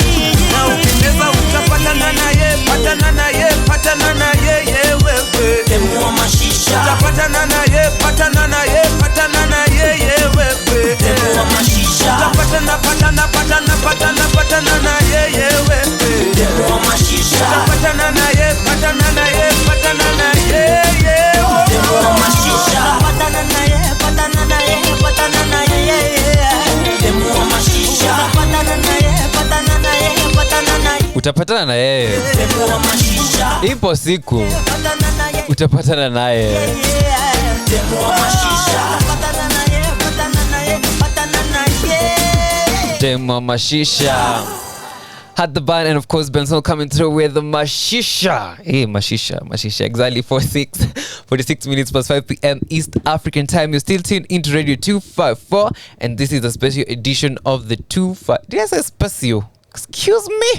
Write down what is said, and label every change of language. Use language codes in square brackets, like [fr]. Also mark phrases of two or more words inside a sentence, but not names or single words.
[sw] na ukicheza utapatana naye, patana naye, patana naye, wewe utapatana naye, patana naye, patana naye, wewe utapatana, patana, patana, patana, patana naye, wewe utapatana naye, patana naye, patana naye, patana naye, patana naye, patana naye, patana naye, patana naye, patana naye, Utapatana na yeye, ipo siku utapatana naye. [en] Demo Mashisha had the band, and of course Benson coming through with the Mashisha. Hey, Mashisha. Exactly 46 minutes past 5 p.m. East African time. You're still tuned into Radio 254, and this is a special edition of the 25. Did I say special? Excuse me.